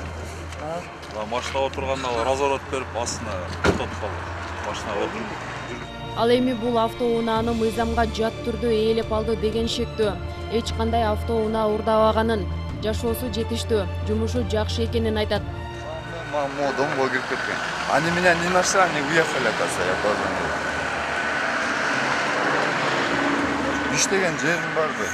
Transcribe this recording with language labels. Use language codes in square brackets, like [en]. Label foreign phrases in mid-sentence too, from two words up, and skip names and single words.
[ky] Машинада отурганда разворот берип астына тотуп калды. Машина отуруп. Ал эми бул автоунааны мыйзамга жат түрдө ээлеп алды деген шектөө. Эч кандай автоунаа уурдабаганын, жашоосу жетиштүү, жумушу жакшы экенин айтат. Домго кирип кеткен. [ru] Они меня не нашли, они уехали, оказывается, я позвонил. [ky] Иштеген жерим бар да.